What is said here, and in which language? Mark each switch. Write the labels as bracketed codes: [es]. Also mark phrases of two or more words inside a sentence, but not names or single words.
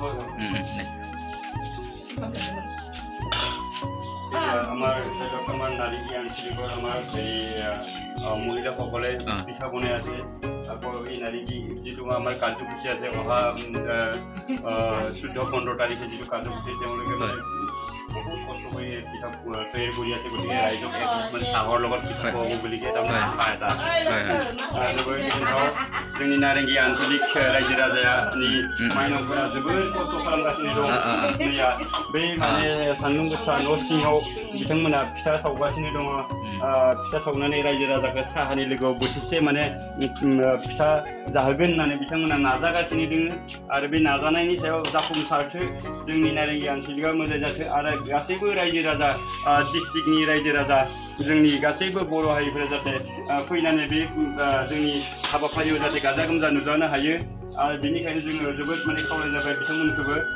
[as] আমাৰ নাৰীগী আঞ্চলিকৰ আমাৰ হেৰি মহিলাসকলে পিঠা বনাই আছে আকৌ এই নাৰীগী যিটো আমাৰ কাৰ্যসূচী আছে অহা 14-15 তাৰিখে যিটো কাৰ্যসূচী তেওঁলোকে মানে বহুত কষ্ট কৰি পিঠা তৈয়াৰ কৰি আছে গতিকে ৰাইজক মানে চাহৰ লগত পিঠা খুৱাব বুলিকে তাৰমানে আশা এটা [brx] जोंनि नारेंगि आनसलिक रायजो राजानि माइनावफोरा जोबोद खस्थ' खालामगासिनो दं बै माने सान्दुं गोसा न' सिङाव बिथांमोना फिथा सावगासिनो दङ फिथा सावनानै रायजो राजाखौ साहानि लोगोआव बोथिसे माने फिथा जाहोगोन होननानै बिथांमोना नाजागासिनो दङ आरो बे नाजानायनि सायाव जाफुंसारथो जोंनि नारेंगि आनसलिकआ मोजां जाथो आरो गासैबो रायजो राजा डिस्ट्रिक्टनि रायजो राजा जोंनि गासैबो बर' हारिफोरा जाहाथे फैनानै बे जोंनि हाबाफारियाव जाहाथे गाजा गोमजा नुजानो हायो आरो बेनिखायनो जोङो जोबोद माने खावलायनाय जाबाय बिथांमोनखौबो